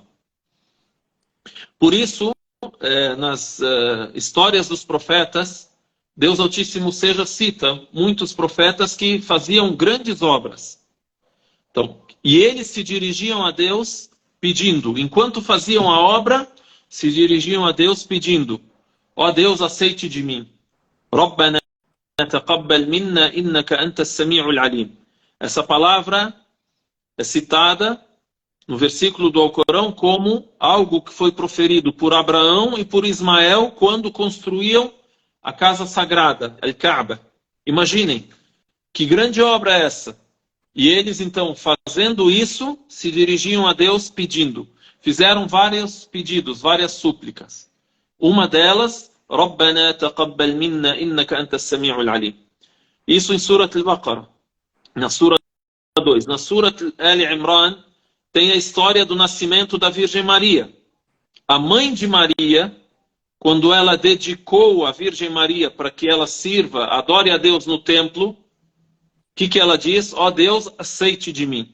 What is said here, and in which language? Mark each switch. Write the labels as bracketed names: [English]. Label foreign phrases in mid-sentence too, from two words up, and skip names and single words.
[Portuguese] Por isso, nas histórias dos profetas, Deus Altíssimo seja cita muitos profetas que faziam grandes obras. Então, e eles se dirigiam a Deus pedindo. Enquanto faziam a obra, se dirigiam a Deus pedindo: ó Deus, aceite de mim. [Arabic] ربنا تقبل منا إنك أنت السميع العليم. [Portuguese] Essa palavra é citada no versículo do Alcorão como algo que foi proferido por Abraão e por Ismael quando construíam a casa sagrada, Al-Kaaba. Imaginem, que grande obra é essa? E eles, então, fazendo isso, se dirigiam a Deus pedindo. Fizeram vários pedidos, várias súplicas. Uma delas, [Arabic] رَبَّنَا تَقَبَّلْ مِنَّا إِنَّكَ أَنْتَ السَّمِيعُ الْعَلِيمُ. [Portuguese] Isso em Surat Al-Baqarah. Na Sura 2. Na Surat Al-Imran, tem a história do nascimento da Virgem Maria. A mãe de Maria, quando ela dedicou a Virgem Maria para que ela sirva, adore a Deus no templo, o que ela diz? Ó Deus, aceite de mim.